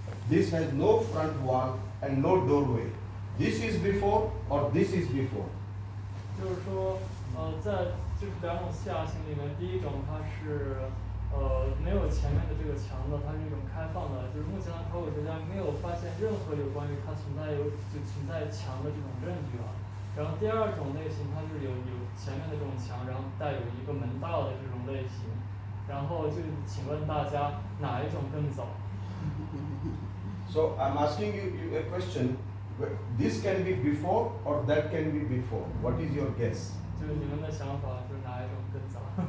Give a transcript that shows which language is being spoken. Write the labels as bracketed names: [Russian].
[English] This has no front wall and no doorway. This is before or this is before. [Chinese] 就是说，在就是两种下行里面，第一种它是没有前面的这个墙的，它是一种开放的，就是目前的考古学家没有发现任何有关于它存在墙的这种证据啊。然后第二种类型，它是有前面的这种墙，然后带有一个门道的这种类型。然后就请问大家哪一种更早？ [English] So I'm asking you a question. This can be before or that can be before. What is your guess? [Chinese] 就是你们的想法，就是哪一种更早？